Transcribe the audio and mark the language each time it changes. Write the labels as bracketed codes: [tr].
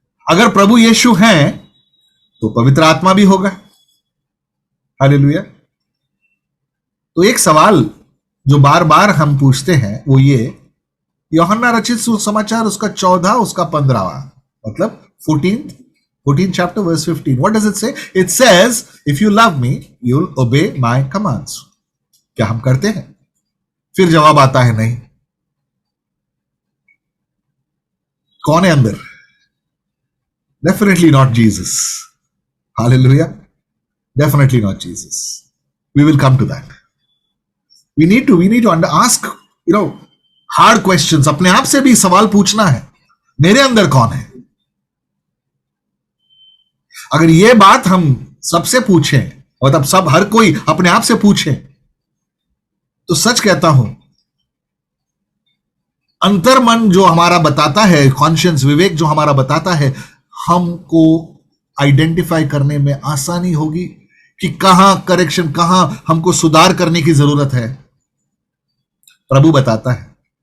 [hi] अगर प्रभु यीशु हैं तो पवित्र आत्मा भी होगा. हालेलुया. तो एक सवाल जो बार बार हम पूछते हैं वो ये, यूहन्ना रचित सुसमाचार उसका 14 उसका 15 मतलब [en] 14th chapter verse 15. What does it say? It says, if you love me, you'll obey my commands. [hi] क्या हम करते हैं? फिर जवाब आता है नहीं. कौन है अंदर? [en] Definitely not Jesus. Hallelujah. Definitely not Jesus. We will come to that. We need to ask, hard questions. [hi] अपने आप से भी सवाल पूछना है, मेरे अंदर कौन है? अगर ये बात हम सबसे पूछें, मतलब सब हर कोई अपने आप से पूछे, तो सच कहता हूं अंतर्मन जो हमारा बताता है, कॉन्शियंस विवेक जो हमारा बताता है, हमको आइडेंटिफाई करने में आसानी होगी कि कहां करेक्शन, कहां हमको सुधार करने की जरूरत है. प्रभु बताता है.